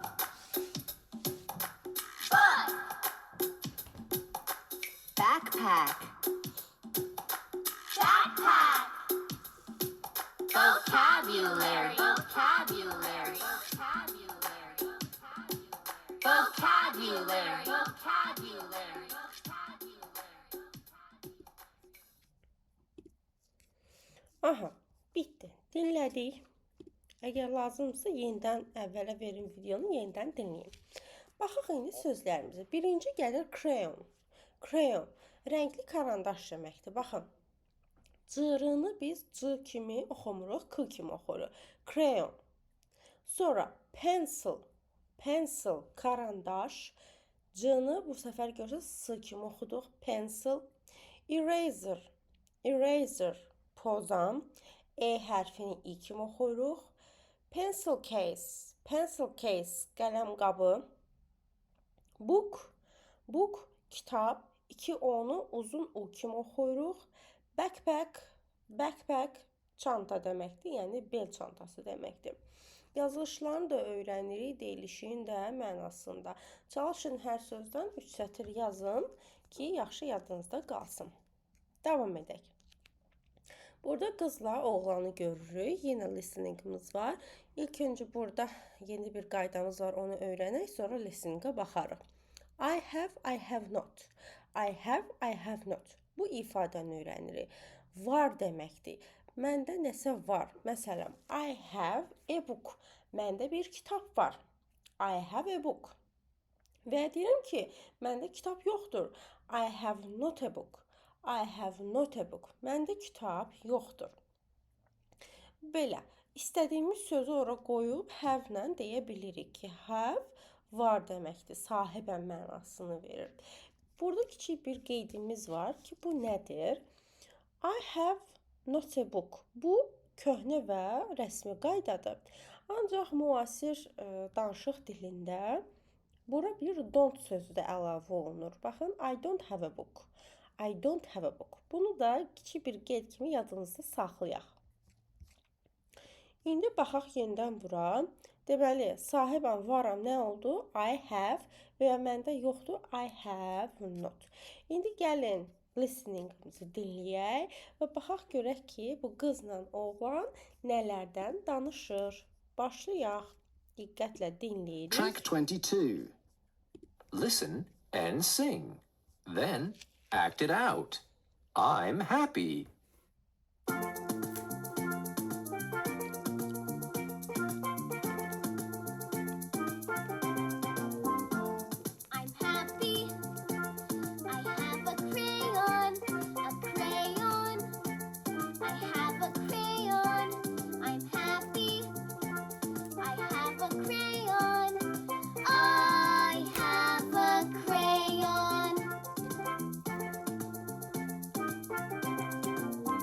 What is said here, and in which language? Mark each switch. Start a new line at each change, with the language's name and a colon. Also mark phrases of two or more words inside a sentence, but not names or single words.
English: Book. Backpack. Backpack. Vocabulary. Vocabulary. Vocabulary. Vocabulary.
Azerbaijani: Aha, bitdi. Dinlədik. Əgər lazımdırsa, yenidən əvvələ verin videonu, yenidən dinləyin. Baxaq indi sözlərimizə. Birinci gəlir crayon. Crayon, rəngli karandaş deməkdir. Baxın, cırını biz c kimi oxumuruq, k kimi oxuruq.
English: Crayon. Sonra pencil.
Azerbaijani: Pencil, karandaş. C-ni bu səfər görürsünüz, s kimi oxuduq.
English: Pencil. Eraser. Eraser.
Azerbaijani: Pozan, E hərfini I kimi oxuyuruq.
English: Pencil case, pencil case,
Azerbaijani: qələm qabı.
English: Book, book,
Azerbaijani: kitab, 2 O-nu uzun U kimi oxuyuruq.
English: Backpack, backpack,
Azerbaijani: çanta deməkdir, yəni bel çantası deməkdir. Yazılışlarını da öyrənirik, deyilişin də mənasında. Çalışın hər sözdən 3 sətir yazın ki, yaxşı yadınızda qalsın. Davam edək. Burada qızla oğlanı görürük. Yenə listeningimiz var. İlk öncə burada yeni bir qaydamız var. Onu öyrənək. Sonra listeningə baxarıq.
English: I have not. I have not.
Azerbaijani: Bu ifadəni öyrənirik. Var deməkdir. Məndə nəsə var. Məsələn,
English: I have a book.
Azerbaijani: Məndə bir kitab var.
English: I have a book.
Azerbaijani: Və deyirəm ki, məndə kitab yoxdur.
English: I have not a book. I have not a book.
Azerbaijani: Məndə kitab yoxdur. Belə, istədiyimiz sözü ora qoyub have-lə deyə bilirik ki, have var deməkdir, sahibən mənasını verir. Burada kiçik bir qeydimiz var ki, bu nədir?
English: I have not a book.
Azerbaijani: Bu köhnə və rəsmi qaydadır. Ancaq müasir danışıq dilində bura bir don't sözü də əlavə olunur. Baxın,
English: I don't have a book. I don't have a book.
Azerbaijani: Bunu da kiçik bir qeyd kimi yadınızda saxlayaq. İndi baxaq yenidən bura. Deməli, sahibən varam nə oldu?
English: I have
Azerbaijani: və məndə yoxdur.
English: I have not.
Azerbaijani: İndi gəlin listeningimizi dinləyək və baxaq görək ki, bu qızla oğlan nələrdən danışır. Başlayaq. Diqqətlə dinləyirik.
English: Track 22. Listen and sing. Then act it out. I'm happy. I'm happy. I have a crayon. A crayon. I have a crayon. I'm happy. I have a crayon. I have a crayon.